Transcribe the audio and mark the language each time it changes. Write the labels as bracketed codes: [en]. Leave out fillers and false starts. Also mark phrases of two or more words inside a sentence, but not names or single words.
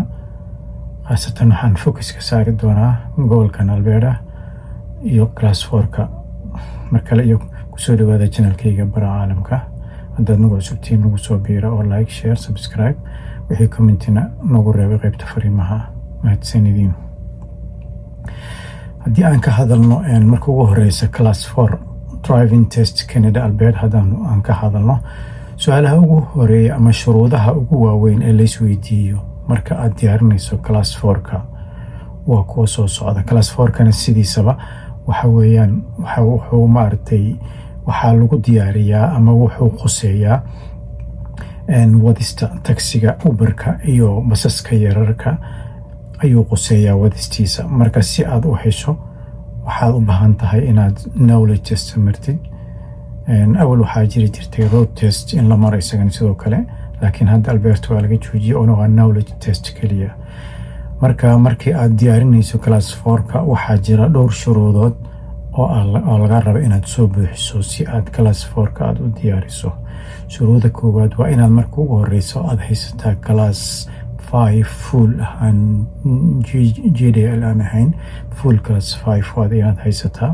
[so] Khaasatan waxaan focus ka saari doonaa gobolkan Alberta iyo class 4ka. Mar kale iyo kusoo dhawaada channelkayga Bara Caalamka. haddaad nagu cusubtiin nagu soo biira oo [en] like, share, subscribe, [so] wixii commentina nagu reebay qaybta fariimaha. mahadsanidin. haddii aan ka hadalno marka ugu horeysa [en] class 4 driving test [so] Canada Alberta, haddaan ka hadalno su-aalaha ugu horeeya ama shuruudaha ugu waaweyn ee laisweydiiyo marka aad diyaarinayso class 4ka waa kuwa soo socda. class 4kana sidiisaba waxa weeyaan waxaa lagu diyaariyaa ama wuxuu khuseeyaa wadista taksiga, uberka iyo basaska yararka ayuu khuseeyaa wadistiisa. marka si aad u hesho waxaad u baahan tahay inaad [en] knowledge test [so] martid. awal waxaa jiri jirtay [en] road test [so] in la maro isagan sidoo kale, laakiin hadda Alberta waa laga joojiyey oo waa [en] knowledge test [so] keliya. markii aad diyaarinayso class 4ka waxaa jira dhowr shuruudood oo laga rabo inaad soo buuxiso si aad class 4ka aad u diyaariso. shuruuda koowaad waa inaad marka ugu horeyso aad haysataa class 5 full ahaan, GDL aan ahayn, [en] full class 5 [so] waad inaad haysataa.